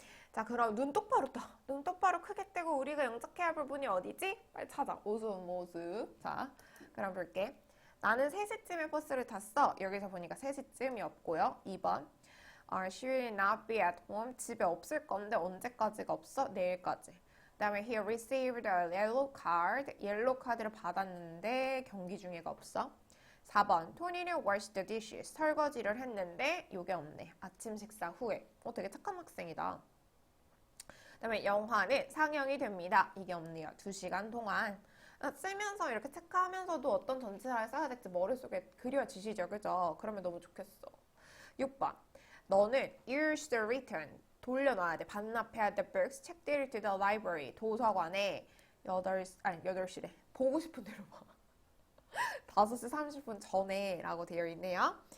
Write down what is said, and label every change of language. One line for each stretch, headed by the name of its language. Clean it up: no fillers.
Korean: 자, 그럼 눈 똑바로 떠. 눈 똑바로 크게 뜨고 우리가 영작해야 할 부분이 어디지? 빨리 찾아. 웃음 모습. 자, 그럼 볼게. 나는 3시쯤에 버스를 탔어. 여기서 보니까 3시쯤이 없고요.
English: 2번. She will not be at home.
Korean: 집에 없을 건데 언제까지가 없어? 내일까지. 그 다음에
English: he received a yellow card.
Korean: 옐로우 카드를 받았는데 경기 중에가 없어. 4번. 토니는
English: washed the dishes.
Korean: 설거지를 했는데 요게 없네. 아침 식사 후에. 되게 착한 학생이다. 그 다음에 영화는 상영이 됩니다. 이게 없네요. 2시간 동안. 쓰면서 이렇게 체크하면서도 어떤 전치사를 써야 될지 머릿속에 그려지시죠. 그죠? 그러면 너무 좋겠어. 6번. 너는
English: you should return.
Korean: 돌려놔야 돼. 반납해야 돼.
English: books.
Korean: 책들을
English: to the library.
Korean: 도서관에 8시래. 보고 싶은 대로 봐. 5시 30분 전에 라고 되어 있네요.